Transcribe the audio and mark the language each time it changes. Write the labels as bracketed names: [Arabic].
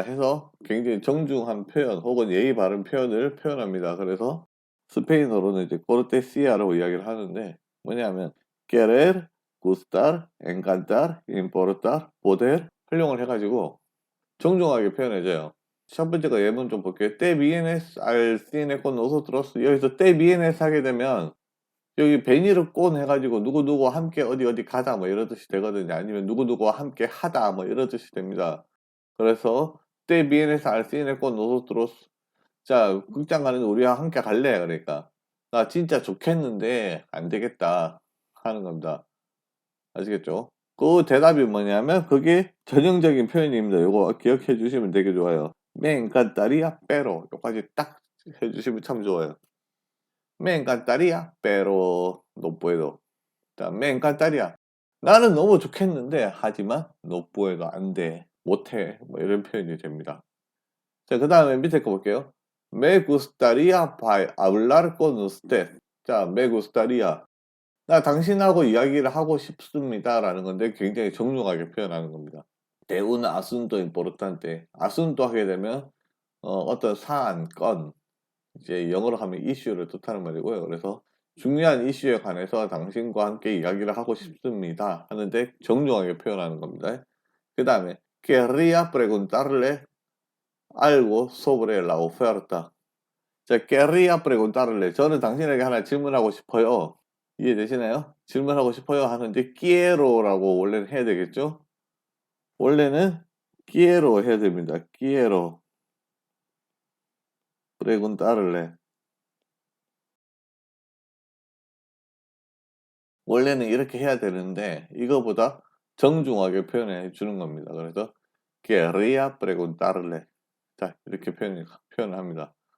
[Korean] 해서 굉장히 정중한 표현 혹은 예의 바른 표현을 표현합니다. 그래서 스페인어로는 이제 코르테시아라고 이야기를 하는데 뭐냐면 querer, gustar, encantar, importar, poder 활용을 해가지고 정중하게 표현해줘요. 첫 번째가 예문 좀 볼게요. [Spanish] te vienes al cine con nosotros. [Korean] 여기서 [Spanish] te vienes [Korean] 하게 되면 여기 베니를 꼰 해가지고 누구누구와 함께 어디 가자 뭐 이런 뜻이 되거든요. 아니면 누구누구와 함께 하다 뭐 이런 뜻이 됩니다. 그래서 [Spanish] te vienes al cine con nosotros. [Korean] 자, 극장 가는데 우리와 함께 갈래? 그러니까 나 진짜 좋겠는데 안 되겠다 하는 겁니다. 아시겠죠? 그 대답이 뭐냐면 그게 전형적인 표현입니다. 요거 기억해 주시면 되게 좋아요. [Spanish] Me encantaría pero [Korean] 요까지 딱 해주시면 참 좋아요. [Spanish] Me encantaría pero no puedo. 자, me encantaría. [Korean] 나는 너무 좋겠는데 하지만 [Spanish] no puedo [Korean] 안 돼. 못해. 뭐 이런 표현이 됩니다. 자, 그 다음에 밑에 거 볼게요. [Spanish] Me gustaría hablar con usted. 자, me gustaría. [Korean] 나 당신하고 이야기를 하고 싶습니다. 라는 건데 굉장히 정중하게 표현하는 겁니다. [Spanish] De un asunto importante. [Korean] asunto 하게 되면 어떤 사안, 건, 이제 영어로 하면 이슈를 뜻하는 말이고요. 그래서 중요한 이슈에 관해서 당신과 함께 이야기를 하고 싶습니다. 하는데 정중하게 표현하는 겁니다. 그 다음에 [Spanish] querría preguntarle algo sobre la oferta. 자, querría preguntarle. [Korean] 저는 당신에게 하나 질문하고 싶어요. 이해되시나요? 질문하고 싶어요 하는데 [Spanish] quiero [Korean] 라고 원래는 해야 되겠죠? 원래는 [Spanish] quiero [Korean] 해야 됩니다. [Spanish] quiero preguntarle. [Korean] 원래는 이렇게 해야 되는데 이거보다 정중하게 표현해 주는 겁니다. 그래서 [Spanish] quería preguntarle. [Korean] 자, 이렇게 표현을 합니다.